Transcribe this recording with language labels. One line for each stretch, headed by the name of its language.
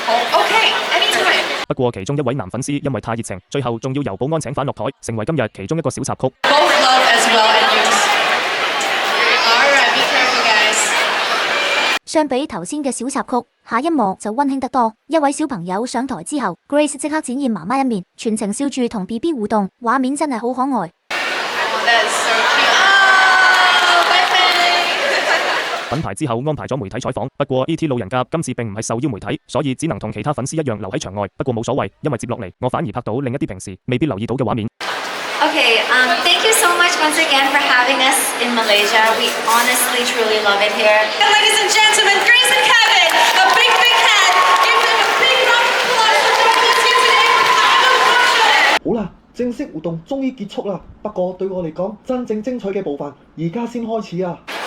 English: 好 ，OK, anytime。
Cantonese: 不過其中一位男粉絲因為太熱情，最後仲要由保安請返落台，成為今日其中一個小插曲。
English: Both love as well and use. Alright, be careful, guys.
Cantonese: 相比頭先嘅小插曲，下一幕就溫馨得多。一位小朋友上台之後 ，Grace 即刻展現媽媽一面，全程笑住同 BB 互動，畫面真係好可愛。
English: That's so cute. Oh, bye.
Cantonese: 品牌之後安排咗媒體採訪，不過 ET 路人甲今次並唔係受邀媒體，所以只能同其他粉絲一樣留喺場外。不過冇所謂，因為接落嚟我反而拍到另一啲平時未必留意到嘅畫面。
English: Okay, thank you so much once again for having us in Malaysia. We honestly, truly love it here. And ladies and gentlemen, Grace and Kevin, a big hand. Give them a big round of applause for joining us here today for Final Function.
Cantonese: 好啦，正式活動終於結束啦。不過對我嚟講，真正精彩嘅部分而家先開始啊！